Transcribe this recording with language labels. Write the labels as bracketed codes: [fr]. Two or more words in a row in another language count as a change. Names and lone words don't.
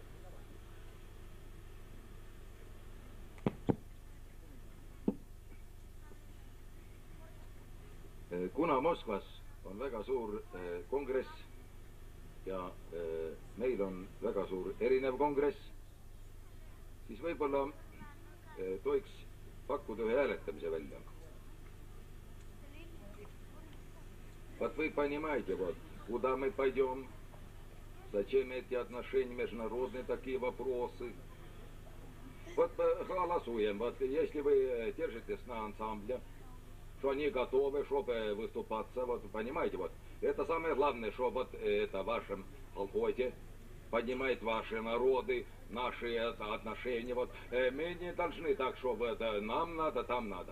[et] Kuna Moskvas on väga suur kongress ja meil on väga suur erinev kongress, siis võib-olla tohiks pakkuda ühe hääletamise välja. [ru] Вот вы понимаете, вот, куда мы пойдем, зачем эти отношения международные, такие вопросы. Вот голосуем, вот если вы держитесь на ансамбле, что они готовы, чтобы выступаться, вот понимаете, вот, это самое главное, что вот это в вашем колхозе поднимает ваши народы, наши отношения, вот, мы не должны так, чтобы это нам надо, там надо.